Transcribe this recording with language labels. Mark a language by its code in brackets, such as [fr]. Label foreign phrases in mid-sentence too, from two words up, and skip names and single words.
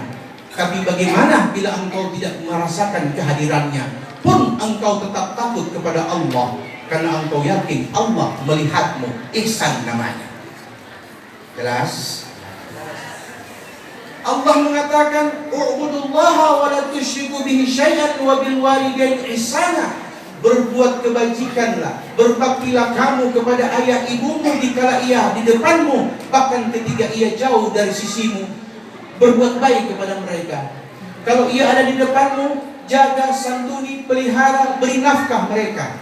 [id] Tapi bagaimana bila engkau tidak merasakan kehadirannya, pun engkau tetap takut kepada Allah karena engkau yakin Allah melihatmu. Ihsan namanya. Jelas? Allah mengatakan, [ar] "اعبدوا الله ولا تشركوا به شيئا وبالوالدين إحسانا." [id] Berbuat kebajikanlah, berbaktilah kamu kepada ayah ibumu dikala ia di depanmu, bahkan ketika ia jauh dari sisimu. Berbuat baik kepada mereka. Kalau ia ada di depanmu, jaga, santuni, pelihara, beri nafkah mereka.